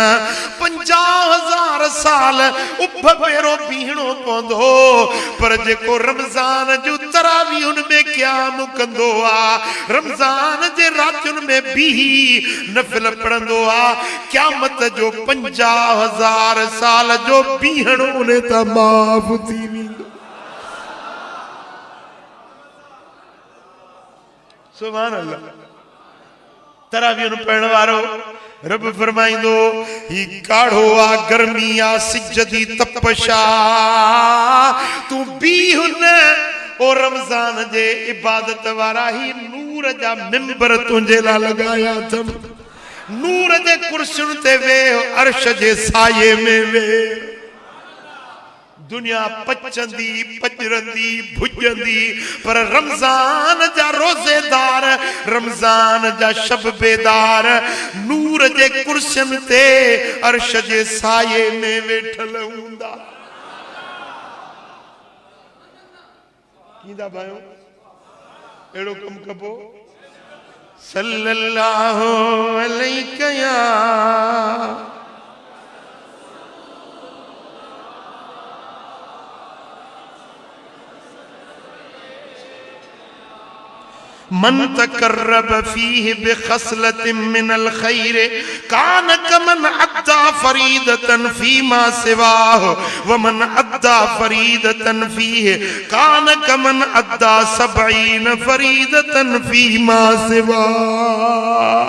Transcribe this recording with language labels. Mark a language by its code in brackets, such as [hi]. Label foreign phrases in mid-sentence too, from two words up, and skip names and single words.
[sd] 50,000 साल उभ भेरो बीहणो पवंदो, पर जेको रमज़ान जो तरावीहुन में क़याम कंदो आ, रमज़ान जे रातियुनि में बीही नफ़िल पढ़ंदो आ, क़यामत जो 50,000 साल जो बीहणो उन तां माफ़ थी वेंदो। [ar] سبحان الله. [sd] तरावीह पढ़ण वारो रब फरमाइंदो ही काढ़ो आ, गर्मी आ, सिज दी तपशा, तू बीहुन ओ रमज़ान जे इबादत वारा ही नूर जा मिंबर तुंहिंजे लाइ लगाया अथम। नूर जे कुर्सियुनि ते वेह, अर्श जे साये में वेह। दुनिया पचंदी, पजरंदी, भुजंदी, पर रमजान जा रोजेदार, रमजान जा शब बेदार नूर जे कुर्सियन ते अर्श जे साये में वेठल हूंदा। कींदा भाइयों एड़ो कम कबो [ar] صلى الله عليه يا من تقرب فيه بخصلة من الخير كان كمن أدى فريضة فيما سواه ومن أدى فريضة فيه كان كمن أدى 70 فريضة فيما سواه.